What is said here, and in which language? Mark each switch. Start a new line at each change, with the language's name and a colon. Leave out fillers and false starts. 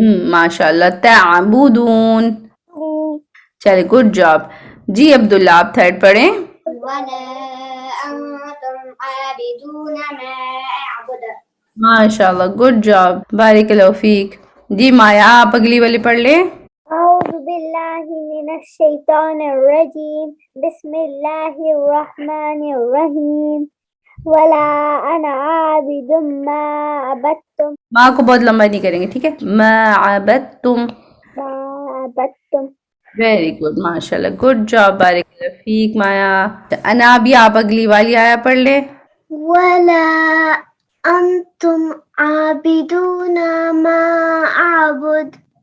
Urdu: ماشاء اللہ، تعبدون. چلے
English: Good job.
Urdu: جی عبداللہ آپ تھرڈ پڑھیں.
Arabic: ولا أنتم عابدون ما أعبد.
Urdu: ماشاء اللہ،
English: good job,
Urdu: بارک اللہ فیک. جی مایا آپ اگلی والی پڑھ لیں.
Arabic: أعوذ بالله من الشيطان الرجيم بسم الله الرحمن الرحيم ولا أنا عابد ما عبدتم
Urdu: ماں کو بہت لمبا نہیں کریں گے، ٹھیک ہے.
Arabic: ما عبدتم. ما عبدتم
English: very good,
Urdu: ماشاء اللہ،
English: good job,
Urdu: بارک اللہ فیک مایا. انا بھی آپ اگلی والی آیا پڑھ لیں.
Arabic: ولا أنتم عابدون ما أعبد.